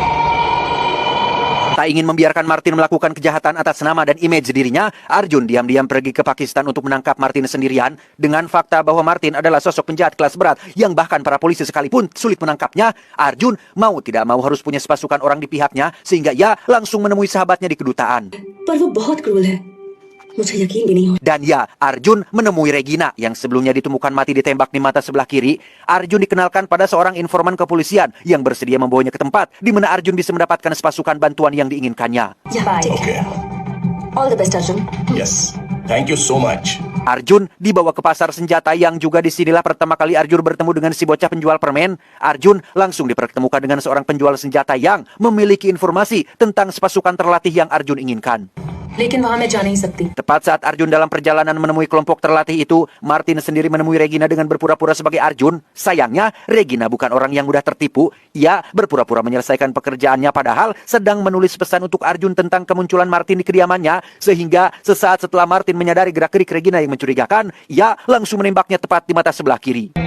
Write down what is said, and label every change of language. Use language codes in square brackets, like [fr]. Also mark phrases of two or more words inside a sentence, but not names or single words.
[id] Tak ingin membiarkan Martin melakukan kejahatan atas nama dan image dirinya, Arjun diam-diam pergi ke Pakistan untuk menangkap Martin sendirian. Dengan fakta bahwa Martin adalah sosok penjahat kelas berat yang bahkan para polisi sekalipun sulit menangkapnya, Arjun mau tidak mau harus punya sepasukan orang di pihaknya sehingga ia langsung menemui sahabatnya di kedutaan. [hi] पर वो बहुत क्रूर है मुझे यकीन भी नहीं हो [id] Dan ya, Arjun menemui Regina yang sebelumnya ditemukan mati ditembak di mata sebelah kiri. Arjun dikenalkan pada seorang informan kepolisian yang bersedia membawanya ke tempat di mana Arjun bisa mendapatkan sepasukan bantuan yang diinginkannya. Okay. [en] all the best Arjun Yes. Thank you so much. [id] Arjun dibawa ke pasar senjata yang juga disinilah pertama kali Arjun bertemu dengan si bocah penjual permen. Arjun langsung dipertemukan dengan seorang penjual senjata yang memiliki informasi tentang sepasukan terlatih yang Arjun inginkan. [hi] लेकिन वहां मैं जा नहीं सकती [id] Tepat saat Arjun dalam perjalanan menemui kelompok terlatih itu, Martin sendiri menemui Regina dengan berpura-pura sebagai Arjun. Sayangnya, Regina bukan orang yang mudah tertipu. Ia berpura-pura menyelesaikan pekerjaannya padahal sedang menulis pesan untuk Arjun tentang kemunculan Martin di kediamannya. Sehingga sesaat setelah Martin menyadari gerak-gerik Regina yang mencurigakan, ia langsung menembaknya tepat di mata sebelah kiri.